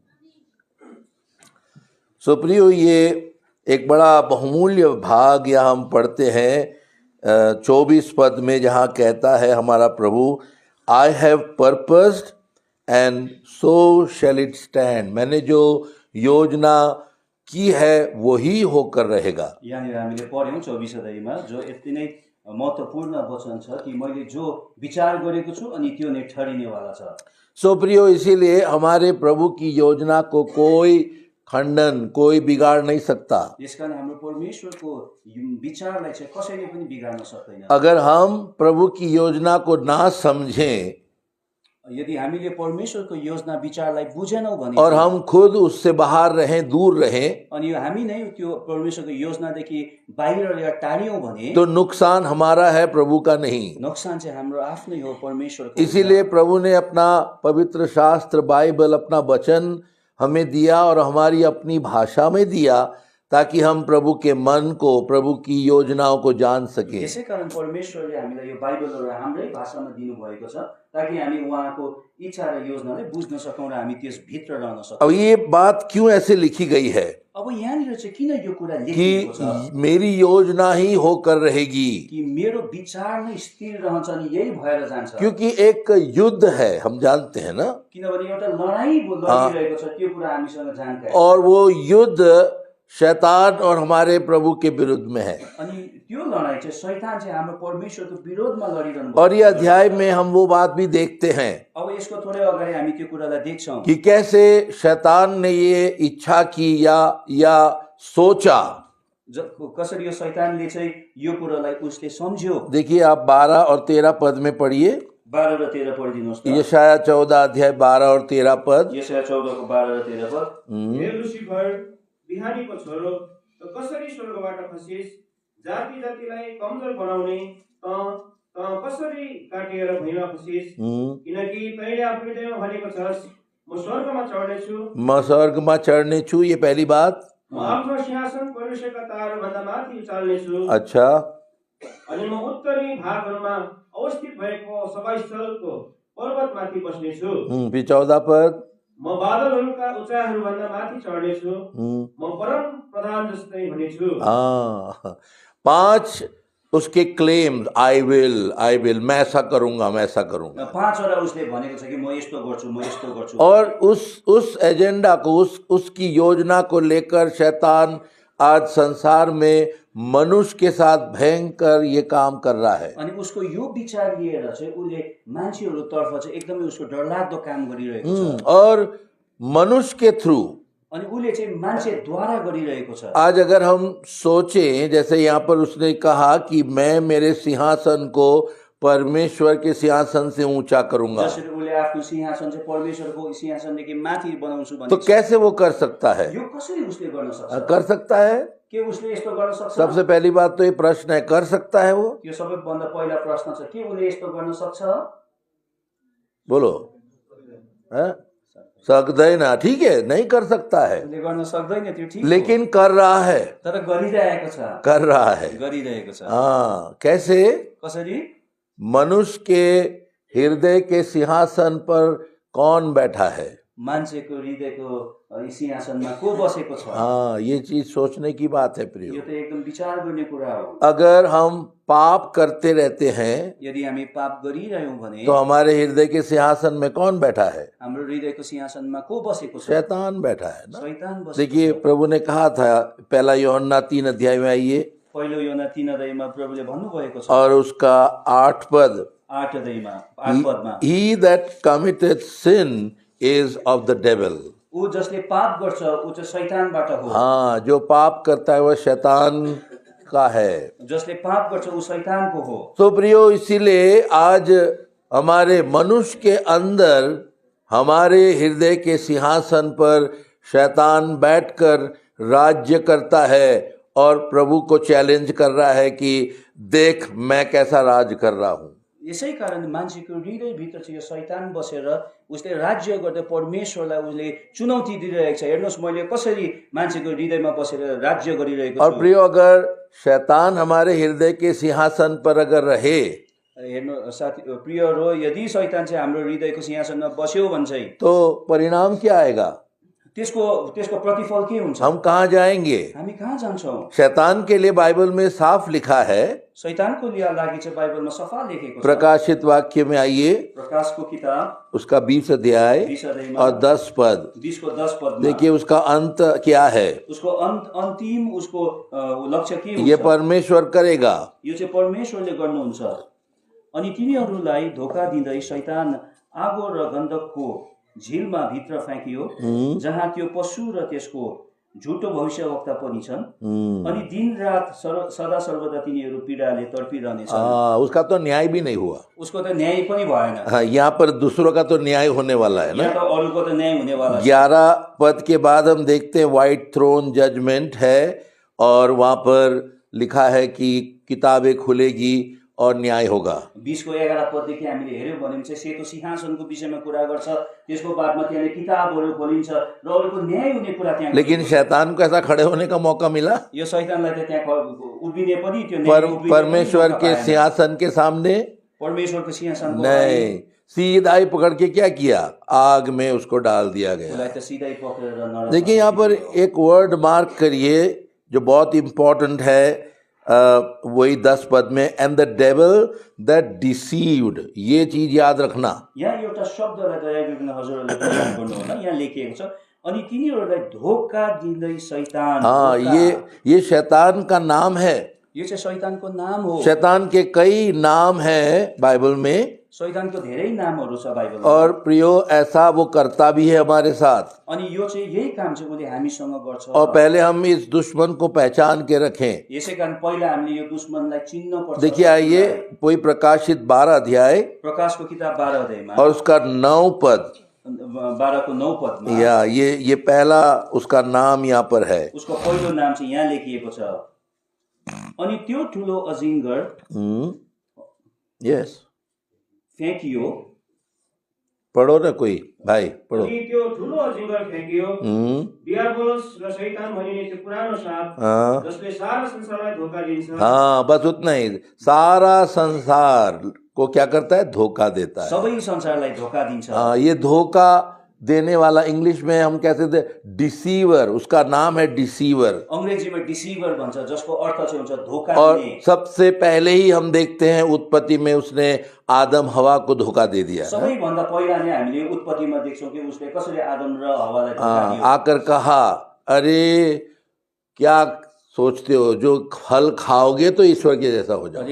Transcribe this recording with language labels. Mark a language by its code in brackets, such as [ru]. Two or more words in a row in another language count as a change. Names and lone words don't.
[hi] सो प्रियो, ये एक बड़ा बहुमूल्य भाग यहाँ हम पढ़ते हैं 24 पद में, जहाँ कहता है हमारा प्रभु, [en] I have purposed and so shall it stand. [hi] मैंने जो योजना की है वही होकर रहेगा। [ne] यहाँनिर हामीले पढ्यौँ 24 अध्यायमा, जो यति नै महत्त्वपूर्ण वचन छ कि मैले जो विचार गरेको छु अनि त्यो नै ठहरिनेवाला छ। [hi] सो प्रियो, इसीलिए हमारे प्रभु की योजना को कोई खंडन, कोई बिगाड़ नहीं सकता। [ne] यसकारण हाम्रो परमेश्वरको विचारलाई चाहिँ कसैले पनि बिगार्न सक्दैन। [hi] अगर हम प्रभु की योजना को ना समझें [ne] यदि हामीले परमेश्वरको योजना विचारलाई बुझेनौँ भने, [hi] और हम खुद उससे बाहर रहें, दूर रहें, [ne] अनि हामी नै त्यो परमेश्वरको योजनादेखि बाहिर या टाढियौँ भने, [hi] तो नुकसान हमारा है, प्रभु का नहीं। [ne] नुकसान चाहिँ हाम्रो आफ्नै हो, परमेश्वरको। [hi] इसीलिए प्रभु ने अपना पवित्र शास्त्र बाइबल, अपना वचन हमें दिया और हमारी अपनी भाषा में दिया, ताकि हम प्रभु के मन को, प्रभु की योजनाओं को जान सके। [ne] यसै कारण परमेश्वरले हामीलाई यो बाइबलहरू हाम्रै भाषामा दिनुभएको छ ताकि हामी उहाँको इच्छा र योजनालाई बुझ्न सकौँ र हामी त्यसभित्र रहन सकौँ। [hi] अब ये बात क्यों ऐसे लिखी गई है [ne] अब यहाँनिर चाहिँ किन यो कुरा कि लेखिएको छ [hi] मेरी योजना ही होकर रहेगी, [ne] कि मेरो विचार नै स्थिर रहन्छ अनि यही भएर जान्छ। [hi] क्योंकि एक युद्ध है, हम जानते हैं ना, [ne] किनभने एउटा लडाईँ लडिरहेको छ, त्यो कुरा हामीसँग जानकारी छ। [hi] और वो युद्ध शैतान और हमारे प्रभु के विरुद्ध में है। [ne] अनि त्यो लडाईँ चाहिँ शैतान चाहिँ हाम्रो परमेश्वरको विरोधमा लडिरहनु [hi] और ये अध्याय में हम वो बात भी देखते हैं [ne] अब यसको थोरै अगाडि हामी त्यो कुरालाई देख्छौँ [hi] कि कैसे शैतान ने ये इच्छा की या सोचा। [ne] कसरी यो शैतानले चाहिँ यो कुरालाई उसले सम्झ्यो। [hi] देखिए आप 12 और 13 पद में पढ़िए। [ne] 12 र 13 पढिदिनुहोस् त। [hi] यशाया 14 अध्याय 12 और 13 पद। [ne] यशाया 14 को 12 र 13 पद। हे लुसिफर, बिहानीको छोरो, त कसरी स्वर्गबाट खसिस? जाति जातिलाई कमजोर बनाउने त कसरी काटिएर भुइँमा खसिस? किनकि तैँले आफ्नो हृदयमा भनेको छस्, म स्वर्गमा चढ्नेछु, म स्वर्गमा चढ़ने छु, [hi] ये पहली बात। [ne] म आफ्नो सिंहासन परमेश्वरका ताराभन्दा माथि उचाल्नेछु। [hi] अच्छा, [ne] अनि म उत्तरी भागहरूमा अवस्थित भएको सभास्थलको पर्वतमाथि बस्नेछु। [hi] फिर 14 पद। [ne] म बादलहरूका उचाइहरूभन्दा माथि चढ्नेछु, म परम प्रधान जस्तै हुनेछु। [hi] 5 उसके क्लेम्स, [en] I will, [hi] मैं ऐसा करूंगा, मैं ऐसा करूंगा। [ne] 5वटा उसले भनेको छ कि म यस्तो गर्छु, म यस्तो गर्छु। [hi] और उस एजेंडा को, उसकी योजना को लेकर शैतान आज संसार में मनुष्य के साथ भयंकर ये काम कर रहा है। [ne] अनि उसको यो विचार लिएर चाहिँ उसले मान्छेहरूतर्फ चाहिँ एकदमै उसको डरलाग्दो काम गरिरहेको छ। [hi] और मनुष्य के थ्रू, [ne] अनि उसले चाहिँ मान्छेद्वारा गरिरहेको छ। [hi] आज अगर हम सोचें, जैसे यहाँ पर उसने कहा कि मैं मेरे सिंहासन को परमेश्वर के सिंहासन से ऊंचा करूंगा, [ne] जसरी उसले आफ्नो सिंहासन चाहिँ परमेश्वरको सिंहासनदेखि माथि बनाउँछु [hi] तो [ne] भने [hi] कैसे वो कर सकता है? [ne] यो कसरी उसले गर्न सक्छ? [hi] कर सकता है? [ne] के उसले यस्तो गर्न सक्छ? [hi] सबसे पहली बात तो ये प्रश्न है, कर सकता है वो? [ne] यो सबैभन्दा पहिला प्रश्न छ, के उसले यस्तो गर्न सक्छ? [hi] बोलो। [ne] सक्दैन, [hi] ठीक है, नहीं कर सकता है, [ne] उसले गर्न सक्दैन, त्यो ठीक हो। [hi] लेकिन कर रहा है, [ne] तर गरिरहेको छ, [hi] कर रहा है। [ne] गरिरहेको छ। [hi] हाँ, कैसे? [ne] कसरी? [hi] मनुष्य के हृदय के सिंहासन पर कौन बैठा है? [ne] मान्छेको हृदयको सिंहासनमा को बसेको छ? [hi] हाँ, ये चीज सोचने की बात है [ne] यो [hi] प्रियो। [ne] त एकदम विचार गर्ने कुरा हो। [hi] अगर हम पाप करते रहते हैं [ne] यदि हामी पाप गरिरह्यौँ भने [hi] तो हमारे हृदय के सिंहासन में कौन बैठा है? [ne] हाम्रो हृदयको सिंहासनमा को बसेको छ? [hi] शैतान बैठा है ना। [ne] शैतान बसेको [hi] देखिए, [ne] छ। [hi] प्रभु ने कहा था, पहला यूहन्ना 3 अध्याय में आइए, [ne] पहिलो योना 3 अध्यायमा प्रभुले भन्नुभएको छ, [hi] और उसका 8 पद, [ne] 8 अध्यायमा 8 पदमा, [en] He that committeth sin is of the devil। [ne] ऊ जसले पाप गर्छ ऊ चाहिँ शैतानबाट हो। [hi] हाँ, जो पाप करता है वह शैतान का है। [ne] जसले पाप गर्छ ऊ शैतानको हो। [hi] तो प्रियो, इसीलिए आज हमारे मनुष्य के अंदर, हमारे हृदय के सिंहासन पर शैतान बैठकर राज्य करता है और प्रभु को चैलेंज कर रहा है कि देख मैं कैसा राज कर रहा हूँ। [ne] यसै कारण मान्छेको हृदयभित्र चाहिँ यो शैतान बसेर उसले राज्य गर्दै परमेश्वरलाई उसले चुनौती दिइरहेको छ। हेर्नुहोस् मैले कसरी मान्छेको हृदयमा बसेर राज्य गरिरहेको [hi] और [ne] छु। [hi] प्रियो, अगर शैतान हमारे हृदय के सिंहासन पर अगर रहे [ne] हेर्नु साथी प्रियहरू, यदि शैतान चाहिँ हाम्रो हृदयको सिंहासनमा बस्यो भने चाहिँ [hi] तो परिणाम क्या आएगा? [ne] त्यसको प्रतिफल के हुन्छ? [hi] हम कहाँ जाएंगे? [ne] हामी कहाँ जान्छौँ? [hi] शैतान के लिए बाइबल में साफ लिखा है, [ne] शैतानको लागि चाहिँ बाइबलमा सफा लेखेको छ। [hi] प्रकाशित वाक्य में आइए, [ne] प्रकाशको किताब [hi] उसका 20 अध्याय [ne] 20 अध्यायमा [hi] और 10 पद। [ne] 20 को 10 पदमा [hi] देखिए उसका अंत क्या है। [ne] उसको अन्तिम उसको लक्ष्य के [hi] ये [ne] हुन्छ? [hi] परमेश्वर करेगा। [ne] यो चाहिँ परमेश्वरले गर्नुहुन्छ। अनि तिनीहरूलाई धोका दिँदै शैतान आगो र गन्धकको झिलमा भित्र फ्याँकियो, जहाँ त्यो पशु र त्यसको झुटो भविष्यवक्ता पनि छन्। अनि दिन रात सदा सर्वदा तिनीहरू पीडाले तडपिरहनेछन्। [hi] उसका तो न्याय भी नहीं हुआ। [ne] उसको त न्याय पनि भएन। [hi] हाँ, यहाँ पर दूसरों का तो न्याय होने वाला है ना। [ne] यहाँ त अरूको त न्याय हुनेवाला छ। [hi] 11 पद के बाद हम देखते हैं [en] White Throne Judgment [hi] है, और वहाँ पर लिखा है कि किताबें खुलेगी और न्याय होगा। [ne] 20:11 पददेखि हामीले हेऱ्यौँ भने चाहिँ सेतो सिंहासनको विषयमा कुरा गर्छ। त्यसको बादमा त्यहाँले किताबहरू खोलिन्छ र अरूको न्याय हुने कुरा त्यहाँ [hi] लेकिन शैतान को ऐसा खड़े होने का मौका मिला? [ne] यो शैतानलाई त त्यहाँ उभिने पनि त्यो न्याय उभिने पनि [hi] परमेश्वर [ne] मौका [hi] के [ne] पाएन। [hi] सिंहासन के सामने [ne] परमेश्वरको सिंहासनको [hi] नहीं, सीधा ही पकड़ के क्या किया, आग में उसको डाल दिया गया। [ne] उसलाई त सिधै पक्रेर नरकमा [hi] देखिए यहाँ पर एक वर्ड मार्क करिए जो बहुत इंपॉर्टेंट है, वही 10 पद में, [en] and the devil that deceived, [hi] ये चीज याद रखना। [ne] यहाँ एउटा शब्दलाई दया गरिकन हजुरहरूले प्रयोग गर्नु होला। यहाँ लेखिएको छ अनि तिनीहरूलाई धोका दिँदै शैतान। [hi] हाँ, [ne] धोका। [hi] ये शैतान का नाम है। [ne] यो चाहिँ शैतानको नाम हो। [hi] शैतान के कई नाम हैं बाइबल में, [ne] शैतानको धेरै नामहरू छ बाइबलमा। [hi] और प्रियो ऐसा वो करता भी है हमारे साथ। [ne] अनि यो चाहिँ यही काम चाहिँ उसले हामीसँग गर्छ। [hi] और पहले हम इस दुश्मन को पहचान के रखें। [ne] यसै कारण पहिला हामीले यो दुश्मनलाई चिन्न पर्छ। [hi] देखिए आइए कोई प्रकाशित 12 अध्याय [ne] प्रकाशको किताब 12 अध्यायमा [hi] और उसका 9 पद, [ne] 12 को 9 पदमा [hi] या ये पहला उसका नाम यहाँ पर है। [ne] उसको पहिलो नाम चाहिँ यहाँ लेखिएको छ। अनि त्यो ठुलो अजिङ्गर [hi] यस, [ne] फ्याँकियो। [hi] पढ़ो ना कोई भाई, पढ़ो। [ne] अनि त्यो ठुलो अजिङ्गर फ्याँकियो, डियाबोलोस र शैतान भनिने त्यो पुरानो साप, [hi] हाँ [ne] जसले सारा संसारलाई धोका दिन्छ। [hi] हाँ, बस उतना ही, सारा संसार को क्या करता है, धोखा देता है। [ne] सबै संसारलाई धोका दिन्छ। [hi] हाँ, ये धोखा देने वाला इंग्लिश में हम कहते थे डिसीवर, उसका नाम है डिसीवर। [ne] अंग्रेजीमा डिसीभर भन्छ, जसको अर्थ चाहिँ हुन्छ धोका [hi] और [ne] दिने। [hi] सबसे पहले ही हम देखते हैं उत्पत्ति में उसने आदम हवा को धोखा दे दिया। [ne] सबैभन्दा पहिला नै हामीले उत्पत्तिमा देख्छौँ कि उसले कसरी आदम र हवालाई धोका [hi] हाँ, [ne] दियो। [hi] आकर कहा, अरे क्या सोचते हो, जो फल खाओगे तो ईश्वर के जैसा हो जाओगे।